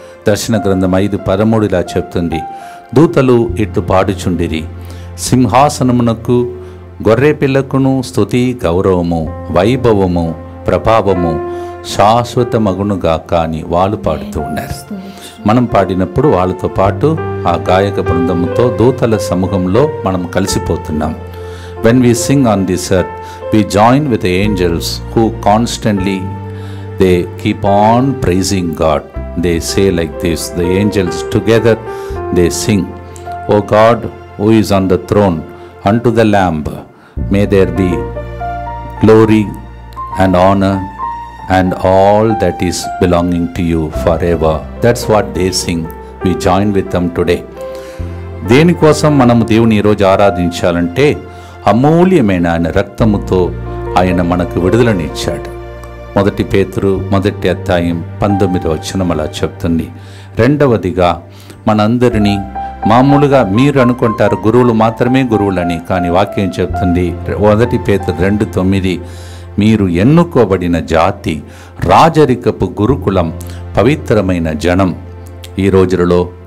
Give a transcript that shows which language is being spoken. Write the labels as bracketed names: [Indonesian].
[Telugu] దర్శన గ్రంథం 5:13 ఇలా చెప్తుంది, దూతలు ఇట్లు పాడుచుండిరి, సింహాసనమునకు గొర్రె పిల్లకును స్తుతి గౌరవము వైభవము ప్రభావము శాశ్వతమగునుగాక అని వాళ్ళు పాడుతూ ఉన్నారు. మనం పాడినప్పుడు వాళ్ళతో పాటు ఆ గాయక బృందముతో దూతల సమూహంలో మనం కలిసిపోతున్నాం. [English] When we sing on this earth, we join with the angels who constantly they keep on praising God. They say like this, the angels together they sing, O God who is on the throne, unto the Lamb may there be glory and honor and all that is belonging to you forever. That's what they sing. We join with them today. [Telugu] దేనికోసం మనము దేవుని ఈరోజు ఆరాధించాలంటే అమూల్యమైన ఆయన రక్తముతో ఆయన మనకు విడుదలనిచ్చాడు. 1 పేతురు 1 అధ్యాయం 19వ వచనం అలా చెప్తుంది. రెండవదిగా మనందరినీ మామూలుగా మీరు అనుకుంటారు గురువులు మాత్రమే గురువులని, కానీ వాక్యం చెప్తుంది 1 పేతురు 2:9, మీరు ఎన్నుకోబడిన జాతి, రాజరికపు గురుకులం, పవిత్రమైన జనం. ఈ రోజులలో